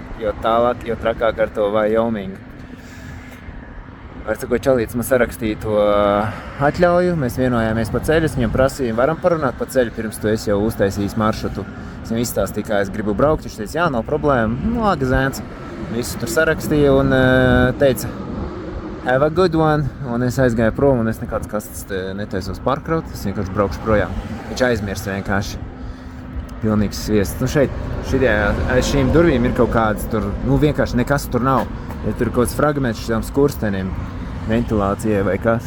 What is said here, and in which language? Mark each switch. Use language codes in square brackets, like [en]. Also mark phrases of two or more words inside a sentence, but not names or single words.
[lv] Jo tālāk, jo trakāk ar to Vyomingu. Sakot, čalītis man sarakstīja to atļauju, mēs vienojāmies pa ceļu, es viņam prasīju, varam parunāt pa ceļu, pirms tu esi jau uztaisījis maršrutu. Es viņam izstāstīju, kā es gribu braukt, viņš teica, jā, nav problēma, laga zēns. Visu tur sarakstīja un teica, [en] have a good one, [lv] un es aizgāju prom, un es nekāds kastes netaisos pārkraut, es vienkārši braukšu projām. Viņš aizmirst vienkārši. Pilnīgs sviests. Aiz šīm durvīm ir kaut kāds tur, vienkārši nekas tur nav. Ja tur ir kaut kāds fragments šiem skursteniem, ventilācijai vai kas.